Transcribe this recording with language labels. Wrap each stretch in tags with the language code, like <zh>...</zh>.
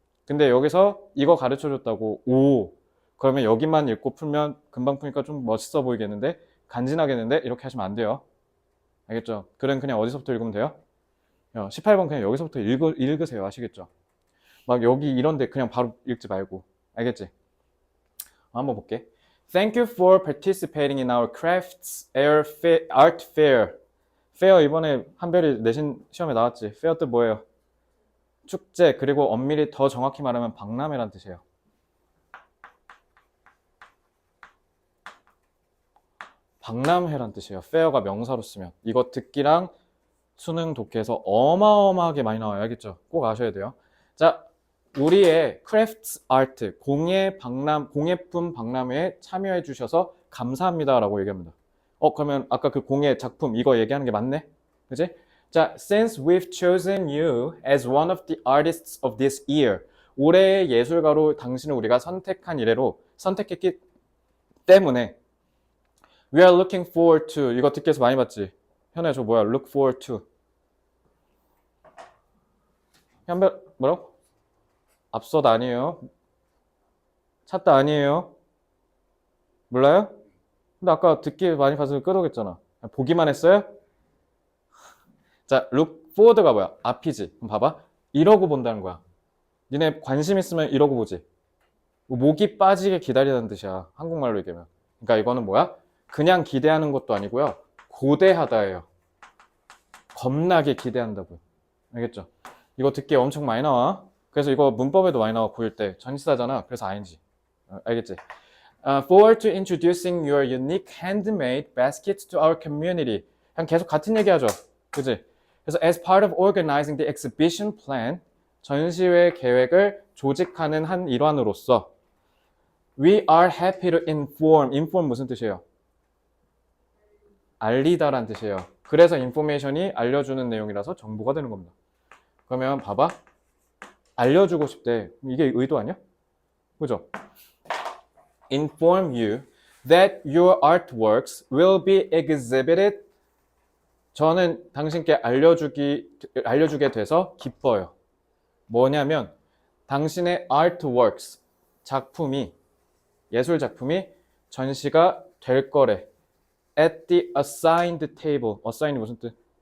<ko>근데 여기서 이거 가르쳐 줬다고, 오, 그러면 여기만 읽고 풀면 금방 푸니까 좀 멋있어 보이겠는데? 간지나겠는데? 이렇게 하시면 안 돼요. 알겠죠? 그냥 어디서부터 읽으면 돼요? 18번 그냥 여기서부터 읽으세요. 아시겠죠? 막 여기 이런데 그냥 바로 읽지 말고. 알겠지? 한번 볼게.</ko> <en>Thank you for participating in our crafts art fair.</en> <ko>fair 이번에 한별이 내신 시험에 나왔지. fair 뜻 뭐예요? 축제, 그리고 엄밀히 더 정확히 말하면 박람회란 뜻이에요. 박람회란 뜻이에요. fair가 명사로 쓰면. 이거 듣기랑 수능 독해에서 어마어마하게 많이 나와요. 알겠죠? 꼭 아셔야 돼요. 자, 우리의 크래프트 아트, 공예품 박람회에 참여해 주셔서 감사합니다 라고 얘기합니다. 그러면 아까 그 공예 작품 이거 얘기하는 게 맞네? 그지?</ko> <en>자, since we've chosen you as one of the artists of this year.</en> <ko>올해의 예술가로 당신을 우리가 선택한 이래로 선택했기 때문에</ko> <en>we are looking forward to.</en> <ko>이거 듣기에서 많이 봤지? 현우야, 저 뭐야? look forward to. 현별, 뭐라고? 앞서다 아니에요. 찾다 아니에요. 몰라요? 근데 아까 듣기 많이 봐서 끄덕였잖아. 보기만 했어요? 자, look forward가 뭐야? 앞이지. 그럼 봐봐. 이러고 본다는 거야. 니네 관심 있으면 이러고 보지. 목이 빠지게 기다리는 뜻이야. 한국말로 얘기하면. 그러니까 이거는 뭐야? 그냥 기대하는 것도 아니고요. 고대하다예요. 겁나게 기대한다고요. 알겠죠? 이거 듣기 엄청 많이 나와. 그래서 이거 문법에도 많이 나와. 고1 때. 전치사잖아. 그래서 ing. 알겠지?</ko> <en>Forward to introducing your unique handmade baskets to our community.</en> <ko>그냥 계속 같은 얘기 하죠. 그치? 그래서</ko> <en>as part of organizing the exhibition plan,</en> <ko>전시회 계획을 조직하는 한 일환으로서</ko> <en>we are happy to inform</en> <ko>무슨 뜻이에요? 알리다란 뜻이에요. 그래서 인포메이션이 알려주는 내용이라서 정보가 되는 겁니다. 그러면 봐봐. 알려주고 싶대. 이게 의도 아니야? 그죠?</ko> <en>Inform you that your artworks will be exhibited.</en> <ko>저는 당신께 알려주게 돼서 기뻐요. 뭐냐면 당신의 artworks, 예술 작품이 전시가 될 거래.</ko> <en>At the assigned table. assign이</en> <ko>무슨 뜻?</ko>